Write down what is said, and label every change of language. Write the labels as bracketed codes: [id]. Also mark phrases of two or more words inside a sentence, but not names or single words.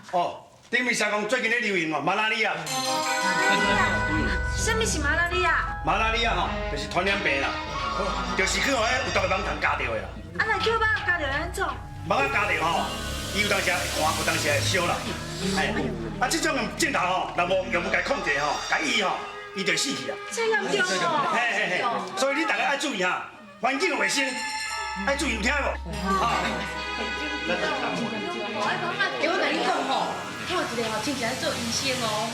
[nan] 哦，顶面写讲最近咧流行哦，马拉利亚。马拉利亚，什么是马拉利亚？马拉利亚吼，就是传染病啦。 就是去互迄有毒的蠓虫咬到的啦。啊，若叫蠓咬到安怎？蠓仔咬到吼，伊有当时会寒，有当时会烧啦。哎，这种镜头吼，若无用甲控制吼，甲医吼，伊就死去啊。这严重哦！嘿，所以你大家爱注意哈，环境卫生爱注意，有听无？啊。我甲你讲吼，我一个吼亲戚在做医生哦。